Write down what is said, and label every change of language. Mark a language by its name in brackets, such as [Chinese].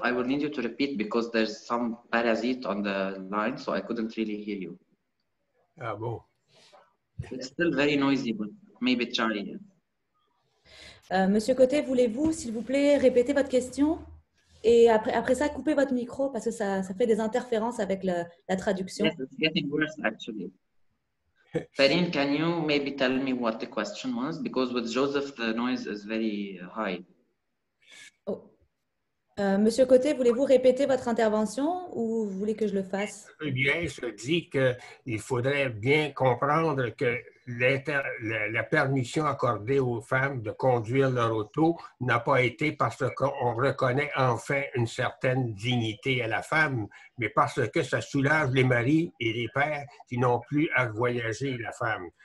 [English] I will need you to repeat because there's some parasite on the line, so I couldn't really hear you. [French] Ah bon. [English] It's still very noisy, but maybe try. [French] Monsieur Côté, voulez-vous, s'il vous plaît, répéter votre question et après ça, couper votre micro parce que ça fait des interférences avec la traduction. [English] Yes, it's getting worse actually. Farine, can you maybe tell me what the question was? Because with Joseph, the noise is very high. Oh. [French] Monsieur Côté, voulez-vous répéter votre intervention ou vous voulez que je le fasse? Eh bien, je dis qu'il faudrait bien comprendre que la permission accordée aux femmes de conduire leur auto n'a pas été parce qu'on reconnaît enfin une certaine dignité à la femme, mais parce que ça soulage les maris et les pères qui n'ont plus à voyager la femme.